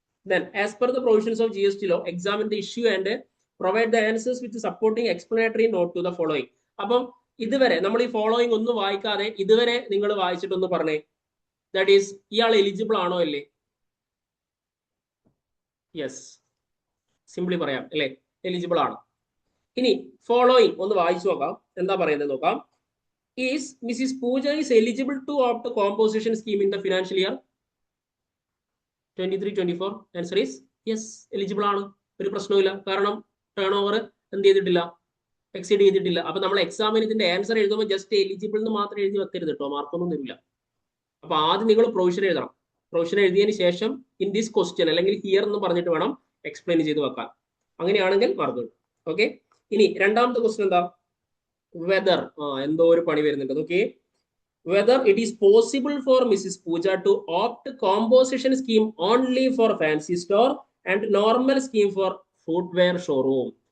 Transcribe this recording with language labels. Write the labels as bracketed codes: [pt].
[en] Then, as per the provisions of GST law, examine the issue and provide the answers with the supporting explanatory note to the following. [ml] അപ്പം ഇതുവരെ നമ്മൾ ഈ following ഒന്നും വായിക്കാതെ ഇതുവരെ നിങ്ങൾ വായിച്ചിട്ടൊന്ന് പറഞ്ഞേ, ദാറ്റ് ഈസ് ഇയാൾ എലിജിബിൾ ആണോ അല്ലേ? യെസ്, സിംപ്ലി പറയാം അല്ലേ, എലിജിബിൾ ആണ്. ഇനി ഫോളോയിങ് ഒന്ന് വായിച്ചു നോക്കാം, എന്താ പറയുന്നത് നോക്കാം. [en] Is Mrs Pooja is eligible to opt composition scheme in the financial year 23-24? Answer is yes, [ml] eligible ആണ്. ഒരു പ്രശ്നവുമില്ല, കാരണം ടേൺ ഓവർ എന്ത് ചെയ്തിട്ടില്ല, എക്സീഡ് ചെയ്തിട്ടില്ല. അപ്പൊ നമ്മൾ എക്സാമിന് ഇതിന്റെ ആൻസർ എഴുതുമ്പോൾ ജസ്റ്റ് എലിജിബിൾ എന്ന് മാത്രം എഴുതി വെക്കരുത് കേട്ടോ, മാർക്കൊന്നും തരില്ല. അപ്പൊ ആദ്യം നിങ്ങൾ പ്രൊവിഷൻ എഴുതണം. പ്രൊവിഷൻ എഴുതിയതിന് ശേഷം [en] in this question [ml] അല്ലെങ്കിൽ ഹിയർ എന്ന് പറഞ്ഞിട്ട് വേണം എക്സ്പ്ലെയിൻ ചെയ്ത് വെക്കാൻ. അങ്ങനെയാണെങ്കിൽ മാർക്ക് കിട്ടും. ഓക്കെ, ഇനി രണ്ടാമത്തെ ക്വസ്റ്റ്യൻ എന്താ? വെദർ, എന്തോ ഒരു പണി വരുന്നുണ്ട്. [en] Okay, whether it is possible for Mrs. Pooja to opt composition scheme only for fancy store and normal scheme for footwear showroom.